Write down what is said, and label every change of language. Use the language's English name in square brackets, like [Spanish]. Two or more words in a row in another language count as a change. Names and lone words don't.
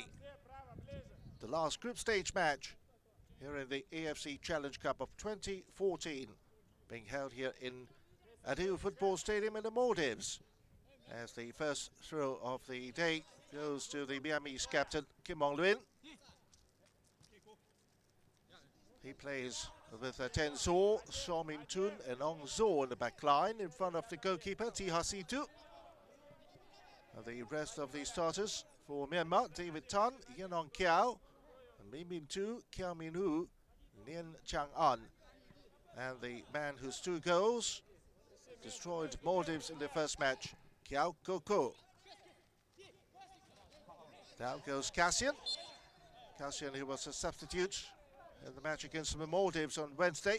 [English] The last group stage match here in the AFC Challenge Cup of 2014, being held here in Hithadhoo Football Stadium in the Maldives, as the first throw of the day goes to the Myanmar's captain Kim Mong-lwin. He plays with Tenzor, Somintun and Ong Zo in the back line in front of the goalkeeper, Hithadhoo. And the rest of the starters for Myanmar, David Tan, Yanong Kiao, Min Min Tu, Kiao Min Hu, Nien Chang An. And the man whose 2 goals destroyed Maldives in the first match, Kiao Koko. Down goes Cassian. Cassian, who was a substitute in the match against the Maldives on Wednesday.